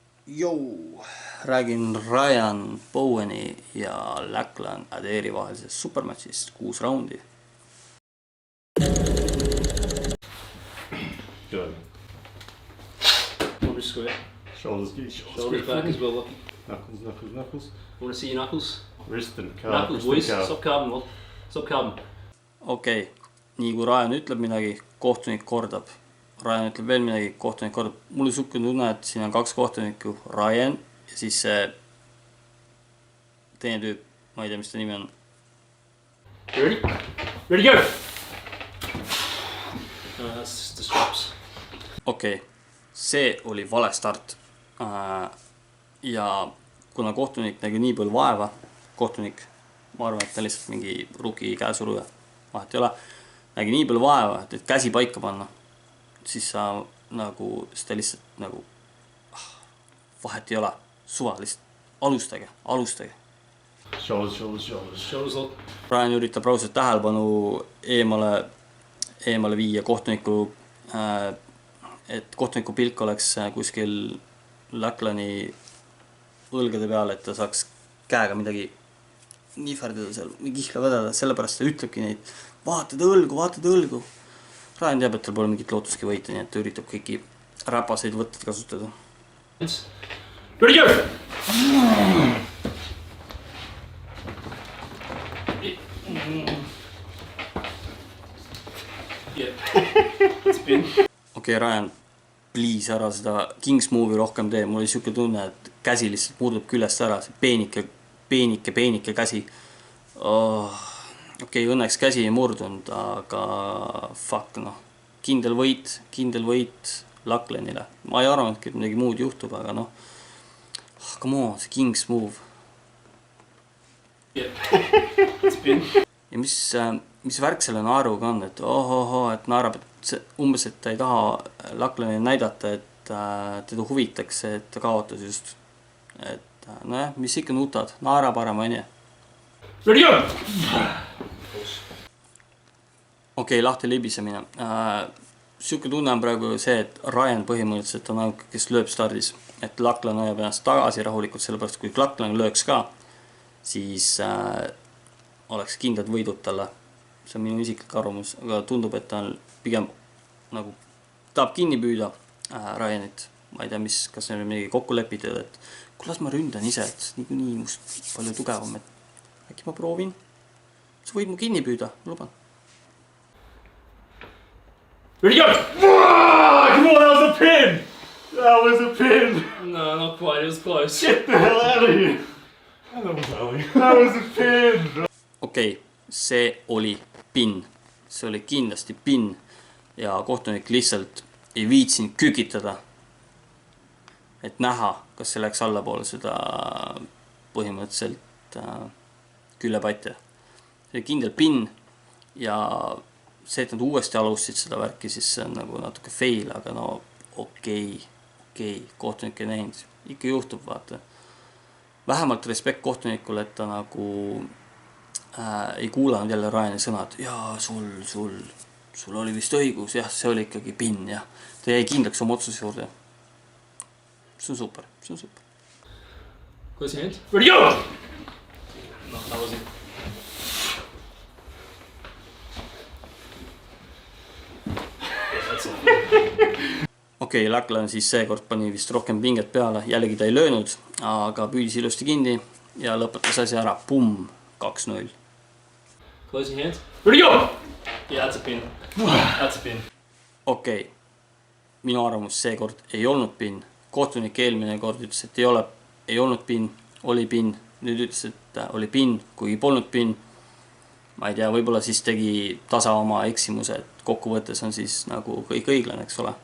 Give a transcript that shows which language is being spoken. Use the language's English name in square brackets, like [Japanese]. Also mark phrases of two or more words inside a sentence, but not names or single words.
[Estonian] Jou, räägin Ryan Boweni ja Lachlan Adairi vahelisest supermatchist 6 raundi. [English] Good. What was square? Shoulders back as well, lucky. Knuckles. Want to see your knuckles? Wrist and calf. Knuckles, boys. Stop carbon, well. Stop carbon. [Estonian] Okei, nii kui Ryan ütleb midagi, kohtunik kordab. Ryan ütleb veel midagi, kohtunik kordab. Mul on suhke tunne, et siin on 2 kohtunikku, Ryan ja siis see teine tüüp, ma ei tea, mis ta nimi on. [English] Ready? Ready, go! That's just the straps. [Estonian] Okei, see oli vale start. Ja kuna kohtunik nägi nii palju vaeva, kohtunik, ma arvan, et ta lihtsalt mingi rookie käesuruja, vahet ei ole, nägi nii palju vaeva, et käsi paika panna, siis sa nagu, seda lihtsalt nagu, vahet ei ole, suva, lihtsalt alustage. [English] Shoulders lock. [Estonian] Ryan üritab raudselt tähelepanu eemale viia kohtuniku, et kohtuniku pilk oleks kuskil Lachlani õlgade peal, et ta saaks käega midagi nihverdada seal või kihla vedada, sellepärast ta ütlebki neid, vaatad õlgu. Ryan teab, et tal pole mingit lootuski võita, nii et ta üritab kõiki räpaseid võtteid kasutada. [English] Ready, go! [Estonian] Okei, Ryan, please ära seda Kings Move'i rohkem tee, mul oli siuke tunne, et käsi lihtsalt murdub küljest ära, see peenike käsi. Okei, õnneks käsi ei murdunud, aga fuck noh, kindel võit Lachlanile. Ma ei arvanudki, et midagi muud juhtub, aga noh, [English] come on, [Estonian] see Kings Move. Ja mis värk selle naeruga on, et et naerab, et umbes, et ta ei taha Lachlanile näidata, et teda huvitaks, et ta kaotas just. Et nojah, mis ikka nutad, naera parem on ju. Ready, go! Okei, lahti libisemine. Siuke tunne on praegu see, et Ryan põhimõtteliselt on ainuke, kes lööb stardis. Et Lachlan hoiab ennast tagasi rahulikult, sellepärast kui Lachlan lööks ka, siis oleks kindlad võidud talle. See on minu isiklik arvamus, aga tundub, et ta on pigem nagu tahab kinni püüda Ryanit. Ma ei tea, kas neil on midagi kokku lepitud, et kulas ma ründan ise, et nii must palju tugevam, et äkki ma proovin. Sa võid mu kinni püüda, ma luban. Ready, go! [English] Come on, that was a pin! That was a pin! No, not quite, it was close. Get the hell out of here! That was a pin! [Estonian] Okei, see oli pin. See oli kindlasti pin. Ja kohtunik lihtsalt ei viitsinud kükitada, et näha, kas see läks allapoole seda põhimõtteliselt küllepatja. See oli kindel pin ja see, et nad uuesti alustasid seda värki, siis see on nagu natuke fail, aga no okei, kohtunik ei näinud. Ikka juhtub, vaata. Vähemalt respekt kohtunikule, et ta nagu ei kuulanud jälle Ryani sõnad. Jaa, sul oli vist õigus, jah, see oli ikkagi pin, jah. Ta jäi kindlaks oma otsuse juurde. See on super. [English] Close your hand. Ready, go! No, that wasn't. [Estonian] Okei, Lachlan siis seekord pani vist rohkem pinget peale. Jällegi ta ei löönud, aga püüdis ilusti kinni ja lõpetas asja ära. Pumm, 2-0. [English] Close your hand. Ready, go! Yeah, that's a pin. That's a pin. [Estonian] Okei, minu arvamus seekord ei olnud pin. Kohtunik eelmine kord ütles, et ei olnud pin, oli pin. Nüüd ütles, et oli pin, kuigi polnud pin. Ma ei tea, võib-olla siis tegi tasa oma eksimuse, et kokkuvõttes on siis nagu kõik õiglane, eks ole.